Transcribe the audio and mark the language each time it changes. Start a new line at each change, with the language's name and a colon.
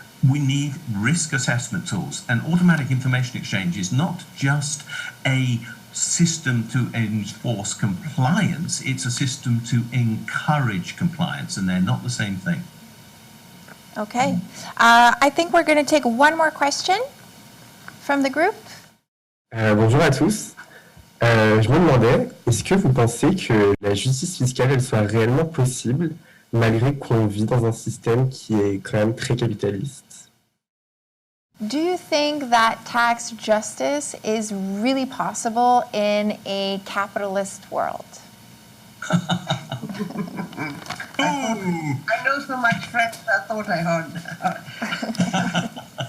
English: We need risk assessment tools, and automatic information exchange is not just a system to enforce compliance, it's a system to encourage compliance, and they're not the same thing. Okay. I think we're going to take one more question from the group.
French: Bonjour à tous. Je me demandais, est-ce que vous pensez que la justice fiscale elle soit réellement possible malgré qu'on vit dans un système qui est quand même très capitaliste?
English: Do you think that tax justice is really possible in a capitalist world? I know so much French, I thought I heard.